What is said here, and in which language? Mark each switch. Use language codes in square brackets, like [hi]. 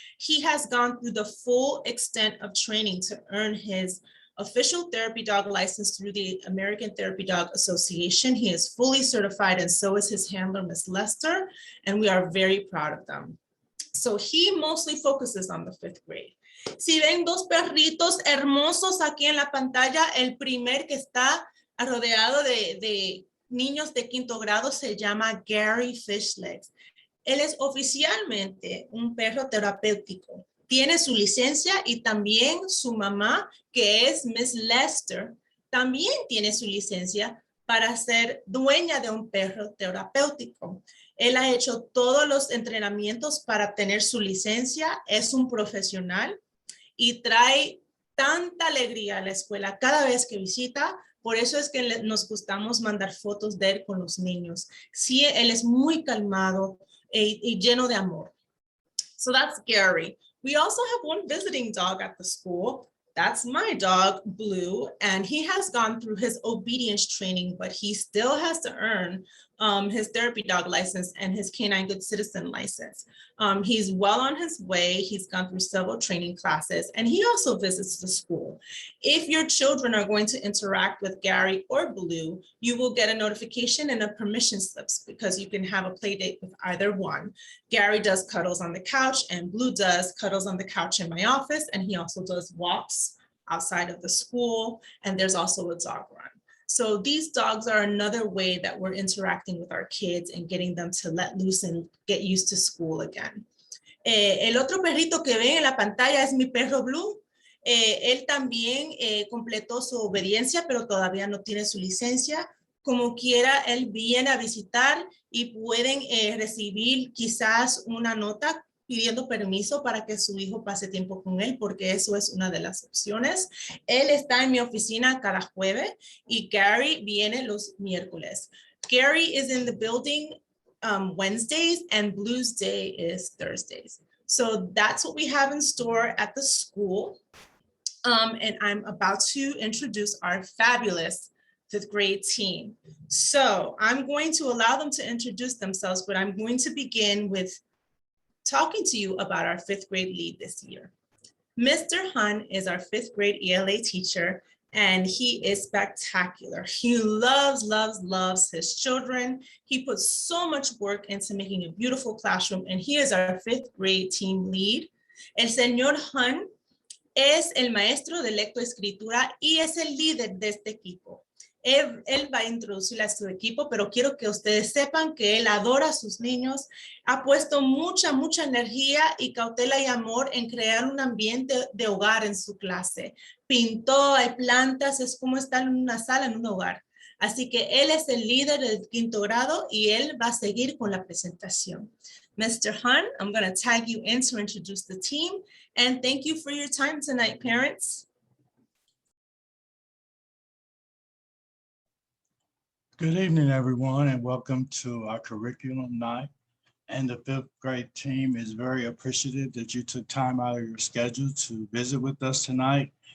[en] He has gone through the full extent of training to earn his official therapy dog license through the American Therapy Dog Association. He is fully certified, and so is his handler, Miss Lester, and we are very proud of them. So he mostly focuses on the fifth grade. [es] Si ven dos perritos hermosos aquí en la pantalla, el primer que está rodeado de niños de quinto grado se llama Gary Fishlegs. Él es oficialmente un perro terapéutico. Tiene su licencia y también su mamá, que es Miss Lester, también tiene su licencia para ser dueña de un perro terapéutico. Él ha hecho todos los entrenamientos para obtener su licencia, es un profesional y trae tanta alegría a la escuela cada vez que visita. Por eso es que nos gustamos mandar fotos de él con los niños. Sí, él es muy calmado y lleno de amor. [en] So that's Gary. We also have one visiting dog at the school. That's my dog, Blue, and he has gone through his obedience training, but he still has to earn his therapy dog license and his canine good citizen license. He's well on his way. He's gone through several training classes, and he also visits the school. If your children are going to interact with Gary or Blue, you will get a notification and a permission slips because you can have a play date with either one. Gary does cuddles on the couch, and Blue does cuddles on the couch in my office, and he also does walks outside of the school, and there's also a dog run. So these dogs are another way that we're interacting with our kids and getting them to let loose and get used to school again. [es] El otro perrito que ven en la pantalla es mi perro Blue. Él también completó su obediencia, pero todavía no tiene su licencia. Como quiera, él viene a visitar y pueden recibir quizás una nota pidiendo permiso para que su hijo pase tiempo con él, porque eso es una de las opciones. Él está en mi oficina cada jueves y Gary viene los miércoles. [en] Gary is in the building Wednesdays and Blue's day is Thursdays. So that's what we have in store at the school. And I'm about to introduce our fabulous fifth grade team. So I'm going to allow them to introduce themselves, but I'm going to begin with talking to you about our fifth grade lead this year. Mr. Hun is our fifth grade ELA teacher, and he is spectacular. He loves, loves, loves his children. He puts so much work into making a beautiful classroom, and he is our fifth grade team lead. [es] El señor Hun es el maestro de lectoescritura y es el líder de este equipo. Él va a introducir a su equipo, pero quiero que ustedes sepan que él adora a sus niños, ha puesto mucha energía y cautela y amor en crear un ambiente de hogar en su clase. Pintó, hay plantas, es como estar en una sala, en un hogar. Así que él es el líder del quinto grado y él va a seguir con la presentación. [en] Mr. Hun, I'm going to tag you in to introduce the team, and thank you for your time tonight, parents. Good evening, everyone, and welcome to our curriculum night. And the fifth grade team is very appreciative that you took time out of your schedule to visit with us tonight.